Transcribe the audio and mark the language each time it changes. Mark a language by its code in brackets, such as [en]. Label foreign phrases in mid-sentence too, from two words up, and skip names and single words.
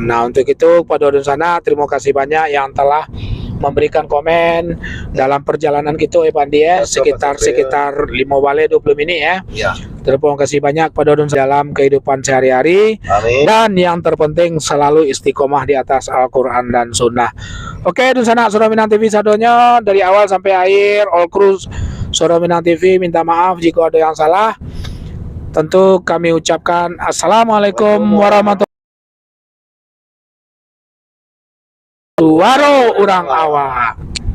[id] Nah, untuk itu pada sana terima kasih banyak yang telah memberikan komen dalam perjalanan kita Pandi sekitar 5 balik 20 menit ya. Ya. Terima kasih banyak pada dalam kehidupan sehari-hari. Amin. Dan yang terpenting selalu istiqomah di atas Al-Quran dan Sunnah. Oke, di sana Suara Minang TV sadonya dari awal sampai akhir, [en] all crew [id] Suara Minang TV minta maaf jika ada yang salah. Tentu kami ucapkan [ar] Assalamualaikum warahmatullahi wabarakatuh. [min] Waro urang awak.